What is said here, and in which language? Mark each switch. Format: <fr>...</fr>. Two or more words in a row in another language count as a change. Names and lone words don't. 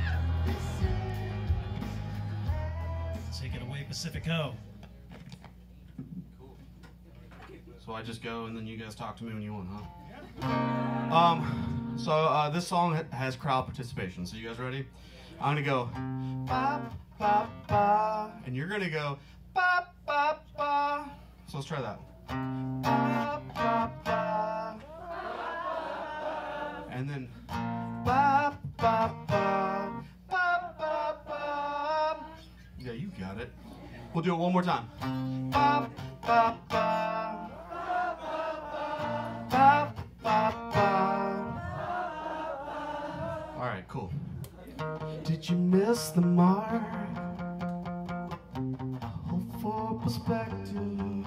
<en>Take it away, Pacifico. Cool. So I just go and then you guys talk to me when you want, huh? So this song has crowd participation. So you guys ready? I'm gonna go ba ba ba, and you're gonna go ba ba ba, ba. So let's try that. Ba, ba, ba. And then ba, ba, ba, ba, ba, ba. Yeah, you got it. We'll do it one more time. Ba, ba, ba. Ba, ba, ba. All right, cool. Did you miss the mark? Hope for perspective.</en>